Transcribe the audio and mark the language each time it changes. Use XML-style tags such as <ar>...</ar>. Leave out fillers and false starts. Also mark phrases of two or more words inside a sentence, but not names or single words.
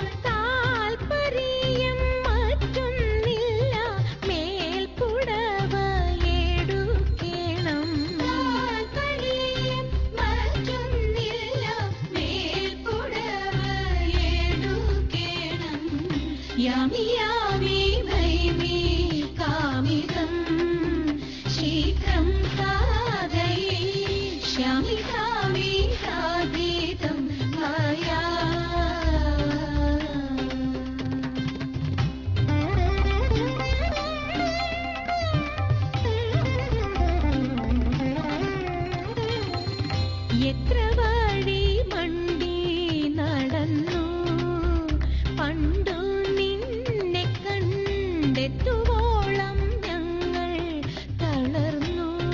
<ml>താൽപര്യം മറ്റൊന്നില്ല മേൽപ്പുടവ എടുക്കണം। താൽപര്യം മറ്റൊന്നില്ല മേൽപ്പുടവ എടുക്കണം।</ml> <sa>यामि यामि भैमि कामितं शीघ्रं साधयिष्यामि सामि साधितं मया।</sa> <ml>എത്ര വഴി മണ്ടി നടന്നു പണ്ടു നിന്നെ കണ്ടെത്തുവോളം ഞങ്ങൾ തളർന്നു।</ml>